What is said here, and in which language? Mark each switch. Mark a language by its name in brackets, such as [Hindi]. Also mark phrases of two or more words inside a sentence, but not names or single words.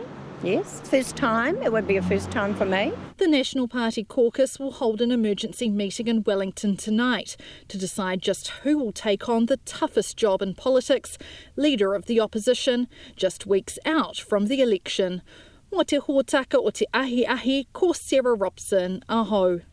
[English] Yes, first time. It would be a first time for me. The National Party caucus will hold an emergency meeting in Wellington tonight to decide just who will take on the toughest job in politics, leader of the opposition, just weeks out from the election. [Māori] Mo te hōtaka o te ahi, ko Sarah Robson, aho.